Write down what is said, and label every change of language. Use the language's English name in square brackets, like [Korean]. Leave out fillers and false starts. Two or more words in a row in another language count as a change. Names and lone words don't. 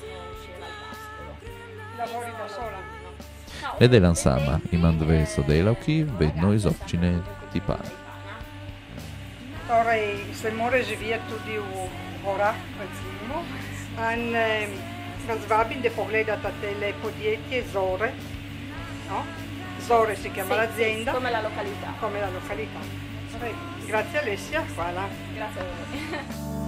[Slovenian] Ne delam sama, imam dve sodelavki, vedno iz občine Tipana. Torej, se mora živeti tudi v gorah, recimo, in vas vabim, da pogledate tele podjetje Zore. [Italian] No? Zore si chiama l'azienda. Come la località. Come la località. Grazie Alessia, hvala. Grazie a voi.